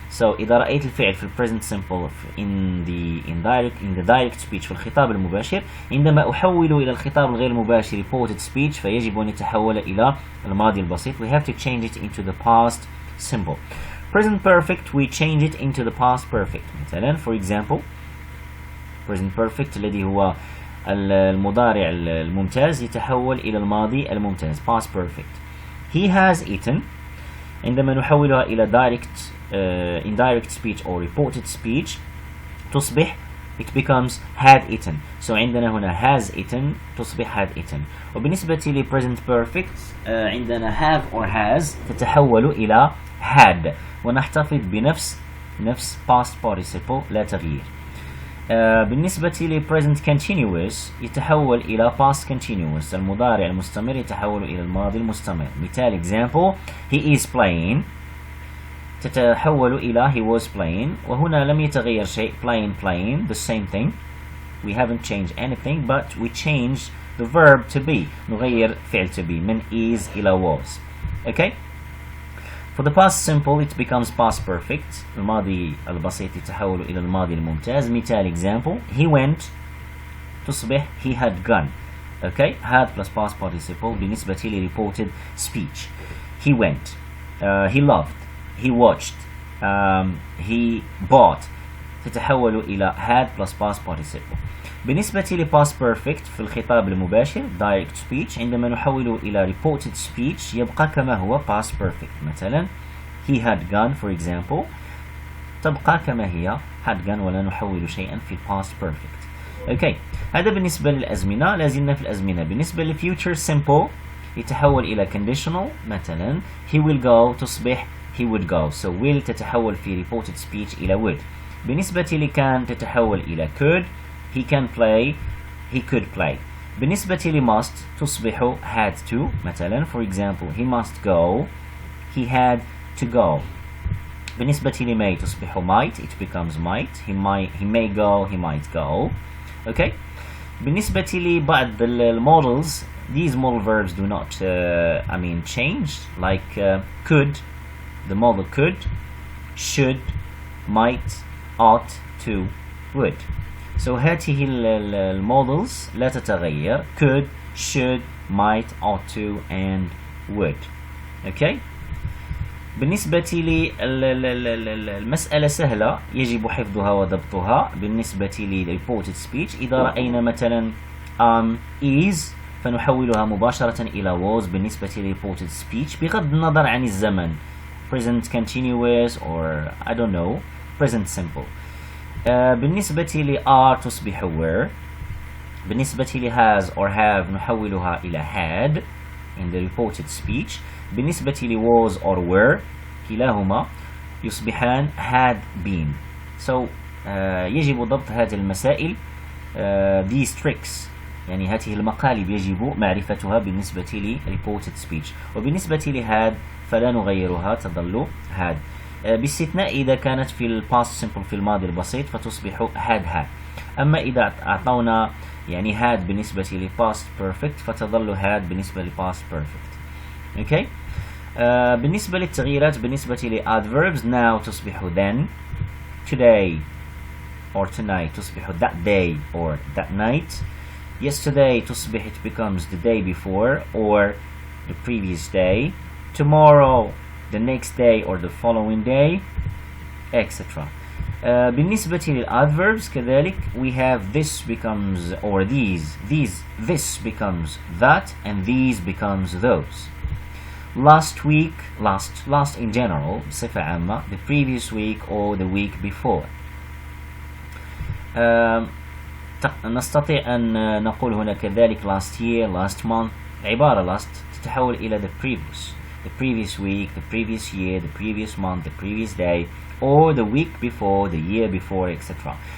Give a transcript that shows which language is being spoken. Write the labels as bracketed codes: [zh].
[ar] so إذا رأيت الفعل في [en] present simple in the direct speech [ar] في الخطاب المباشر عندما أحوله إلى الخطاب الغير مباشر reported speech فيجب أن يتحول إلى الماضي البسيط. [en] we have to change it into the past simple. present perfect we change it into the past perfect. [ar] مثلا [en] for example [ar] present perfect الذي هو المضارع الممتاز يتحول إلى الماضي الممتاز past perfect. [en] he has eaten [ar] عندما نحولها إلى [en] indirect speech or reported speech [ar] تصبح [en] it becomes had eaten. so [ar] عندنا هنا [en] has eaten [ar] تصبح [en] had eaten. [ar] وبالنسبة ل present perfect عندنا [en] have or has [ar] تتحول إلى had ونحتفظ بنفس past participle لا تغيير. بالنسبة ل present continuous يتحول إلى past continuous المضارع المستمر يتحول إلى الماضي المستمر. مثال [en] example he is playing [ar] تتحول إلى [en] he was playing [ar] وهنا لم يتغير شيء [en] playing the same thing we haven't changed anything but we changed the verb to be [ar] نغير فعل [en] to be من is إلى was. okay. for the past simple it becomes past perfect [ar] الماضي البسيط يتحول إلى الماضي الممتاز. مثال [en] example he went [ar] تصبح [en] he had gone. okay. had plus past participle [ar] بالنسبة ل [en] reported speech. he went he loved he watched he bought [ar] تتحول إلى [en] had plus past participle. [ar] بالنسبة ل past perfect في الخطاب المباشر direct speech عندما نحوله إلى reported speech يبقى كما هو past perfect. [en] مثلا he had gone for example [ar] تبقى كما هي [en] had gone [ar] ولا نحول شيئا في [en] past perfect. [ar] okay. هذا بالنسبة للأزمنة. لازلنا في الأزمنة. بالنسبة ل future simple يتحول إلى conditional. مثلا [en] he will go [ar] تصبح [en] he would go. So will [ar] تتحول في [en] reported speech إلى would. [ar] بالنسبة لكان تتحول إلى could. [en] He can play, he could play. بالنسبة لmust [ar] تصبح [en] had to. [ar] مثلا [en] for example, he must go, he had to go. بالنسبة لمay [ar] تصبح [en] might, it becomes might. He may go, he might go. Okay. [ar] بالنسبة لبعض [en] models, these modal verbs do not change, like could, the model could, should, might, ought to, would. So [ar] هذه المودلز لا تتغير: [en] could, should, might, ought to, and would. Okay. [ar] بالنسبة للمسألة سهلة يجب حفظها وضبطها. بالنسبة للreported speech إذا رأينا مثلا is فنحولها مباشرة إلى was بالنسبة لreported speech بغض النظر عن الزمن، [en] present continuous or I don't know present simple. [ar] بالنسبة ل are تصبح were. بالنسبة ل has or have نحولها إلى had [en] in the reported speech. [ar] بالنسبة ل was or were كلاهما يصبحان had been. So يجب ضبط هذه المسائل [en] these tricks، [ar] يعني هذه المقالب يجب معرفتها بالنسبة ل reported speech. وبالنسبة ل had فلا نغيرها تظل had، باستثناء إذا كانت في ال past simple في الماضي البسيط فتصبح had. أما إذا أعطونا يعني had بالنسبة ل past perfect فتظل had بالنسبة ل past perfect. [en] Okay. [ar] بالنسبة للتغييرات بالنسبة ل [en] adverbs now [ar] تصبح [en] then, today or tonight تصبح that day or that night, yesterday تصبح it becomes the day before or the previous day, tomorrow the next day or the following day, etc. [ar] بالنسبة للadverbs كذلك [en] we have this becomes or these, this becomes that, and these becomes those. Last week, last in general [ar] بصفة عامة, [en] the previous week or the week before. [ar] نستطيع أن نقول هنا كذلك [en] last year, last month. عبارة last [ar] تتحول إلى [en] the previous week, the previous year, the previous month, the previous day, or the week before, the year before, etc.